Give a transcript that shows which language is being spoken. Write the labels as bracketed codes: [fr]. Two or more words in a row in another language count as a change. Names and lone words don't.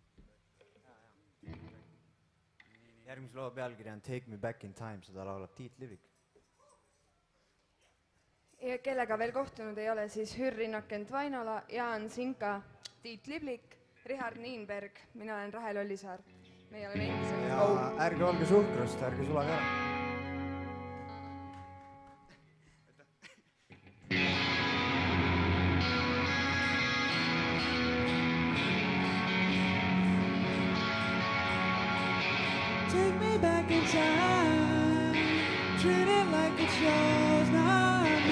[et] Järgmise loo pealkiri on Take Me Back in Time, seda laulab Tiit Livik. Ja kellega veel kohtunud ei ole, siis Hürrinakent Vainola, Jaan Sinka, Tiit Liblik, Richard Niinberg, mina olen Rahel Ollisaar. Meie oleme endiselt Ja Go. ärge olge suhkrust, ärge sulage ära. [en] Take me back in time, treat it like it's yours now,